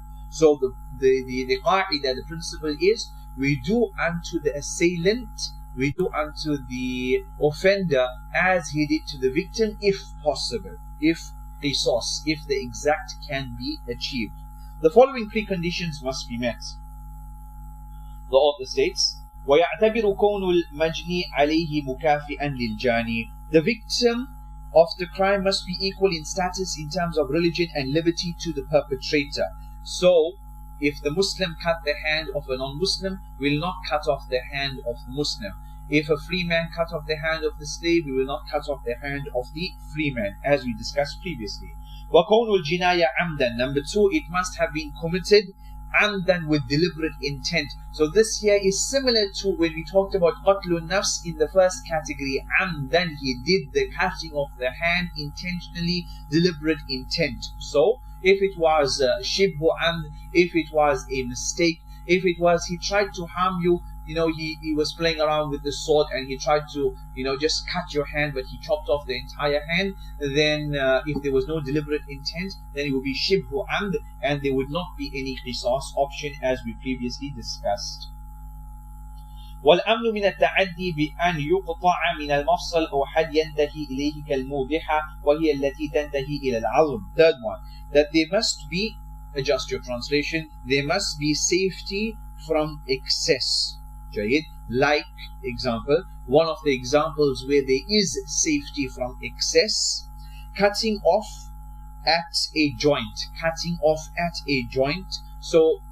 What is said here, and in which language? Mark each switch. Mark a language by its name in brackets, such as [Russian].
[English] So the qa'idah, the principle is, we do unto the assailant, we do unto the offender as he did to the victim, if possible, if qisas, if the exact can be achieved. The following preconditions must be met. The author states, [Arabic] وَيَعْتَبِرُ كَوْنُ الْمَجْنِي عَلَيْهِ مُكَافِئًا لِلْجَانِي. [English] The victim of the crime must be equal in status in terms of religion and liberty to the perpetrator. So, if the Muslim cut the hand of a non-Muslim, will not cut off the hand of the Muslim. If a free man cut off the hand of the slave, we will not cut off the hand of the free man, as we discussed previously. [Arabic] وَكَوْنُ الْجِنَايَ عَمْدًا. [English] Number two, it must have been committed amdan, with deliberate intent. So this here is similar to when we talked about qatlun nafs in the first category. Amdan, he did the cutting of the hand intentionally, deliberate intent. So if it was shibhu amd, if it was a mistake, if it was he tried to harm you, he was playing around with the sword and he tried to just cut your hand, but he chopped off the entire hand, then if there was no deliberate intent, then it would be shibhu amd, and there would not be any qisas option, as we previously discussed. [Arabic] والأمن من التعدي بأن يقطع من المفصل أو حد ينتهي إليه كالموضحة وهي التي تنتهي إلى العظم. [English] Third one, that there must be, adjust your translation, there must be safety from excess. Jayid, like example, one of the examples where there is safety from excess, cutting off at a joint, cutting off at a joint. So